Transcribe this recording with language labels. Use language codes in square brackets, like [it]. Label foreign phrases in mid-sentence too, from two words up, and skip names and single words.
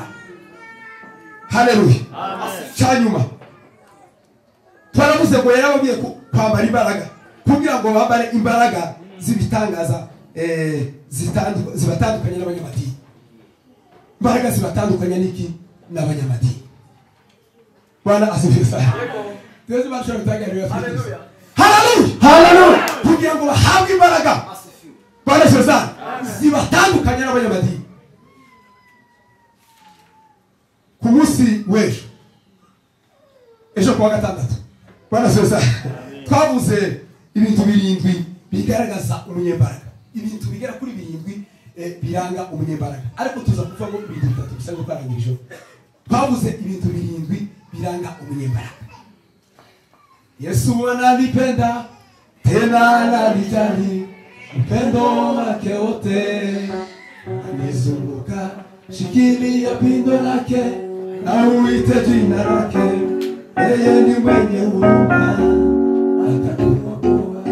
[rw] Haleluya. Cyanyuma twaravuze ngo yarababwiye kwambara imbaraga kugira ngo bambare imbaraga z'ibitangaza zibatandukanye n'abanyamadini. Imbaraga zibatandukanye n'iki? N'abanyamadini. [sw] Bwana asifiwe sana. [rw] Tuweze bashobora gutangarira Haleluya. Haleluya. Haleluya. Kugira ngo bahabwe imbaraga. [sw] Bwana asifiwe sana. [rw] Zibatandukanye n'abanyamadini. Ku munsi w'ejo, ejo kuwa gatandatu, [sw] Bwana asifiwe sana, [rw] twavuze ibintu birindwi bigaragaza umunyembaraga, ibintu bigera kuri birindwi biranga umunyembaraga, ariko tuza kuvuga ngo ibintu bitatu bisa ngo twarangije. Twavuze ibintu birindwi biranga umunyembaraga. [sw] Yesu ananipenda tena ananijali, upendo wake wote anizunguka, shikilia pindo lake na uite jina lake, yeye ni mwenye huruma atakuokoa.